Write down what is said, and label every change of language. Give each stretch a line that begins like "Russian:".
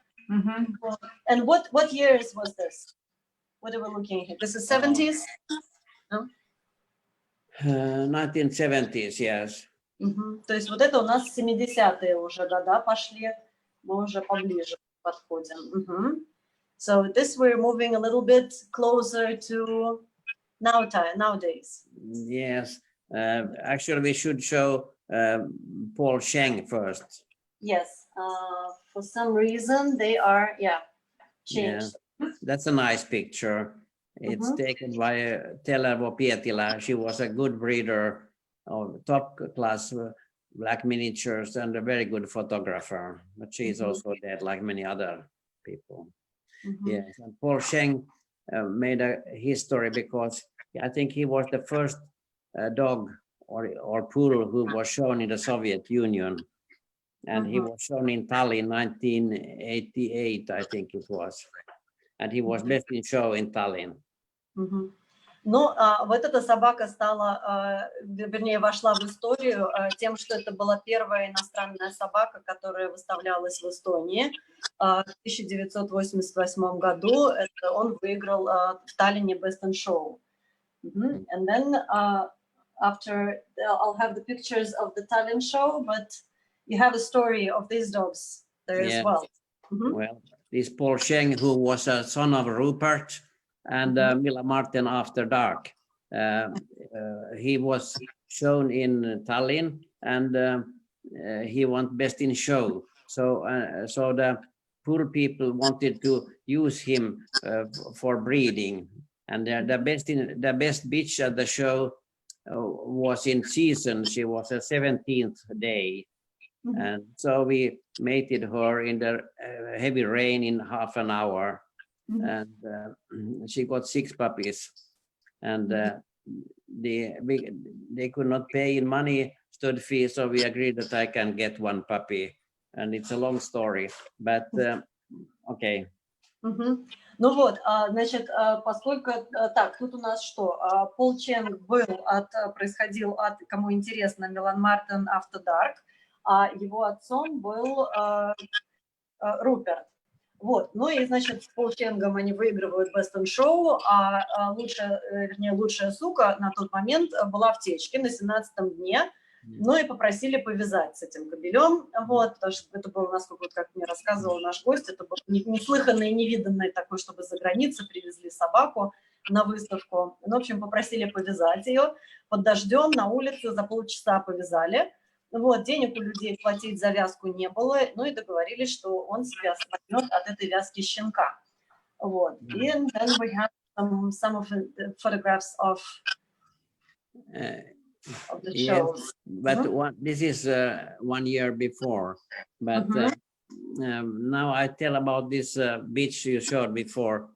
English: And what years was this? What are we looking at? This is 70s? No? 1970s, yes.
Russian: То есть вот это у нас 70-е уже года пошли, мы уже поближе подходим.
English: So this we're moving a little bit closer to nowadays. Yes, actually we should show Paul Scheng first. Yes, for some reason they are, changed. Yeah. That's a nice picture. It's taken by Tellervo Pietila. She was a good breeder of top class black miniatures and a very good photographer, but she's also dead like many other people. Yes, and Paul Scheng made a history because I think he was the first dog or poodle who was shown in the Soviet Union, and he was shown in Tallinn 1988, I think it was, and he was best in show in Tallinn.
Russian: Ну, вот эта собака стала, вернее, вошла в историю тем, что это была первая иностранная собака, которая выставлялась в Эстонии. В 1988 году он выиграл в Таллине Best in Show.
English: And then after, I'll have the pictures of the Tallinn show, but you have a story of these dogs there as well. Well, this Paul Scheng, who was a son of Rupert and Milla Martin after dark. He was shown in Tallinn and he won best in show. So the poor people wanted to use him for breeding. And the best bitch at the show was in season. She was a 17th day. And so we mated her in the heavy rain in half an hour. And she got 6 puppies. And they could not pay in money stud fee, so we agreed that I can get 1 puppy. And it's a long story, but okay.
Russian: Ну вот, значит, поскольку так, тут у нас что? Пол Ченг происходил от, кому интересно, Милан Мартин After Dark, а его отцом был Руперт. Вот, ну и, значит, с Пол Ченгом они выигрывают Best in Show, а лучшая сука на тот момент была в течке на 17-м дне, ну и попросили повязать с этим кобелем, вот, потому что это было, насколько, вот, как мне рассказывал наш гость, это было неслыханное, невиданное такое, чтобы за границей привезли собаку на выставку. Ну, в общем, попросили повязать ее под дождем на улице, за полчаса повязали. Вот, денег у людей платить за вязку не было, ну и договорились, что он себя возьмет от этой вязки щенка. Вот, и
English: then we have some of the photographs of the shows. Yes, but this is 1 year before, but now I tell about this beach you showed before.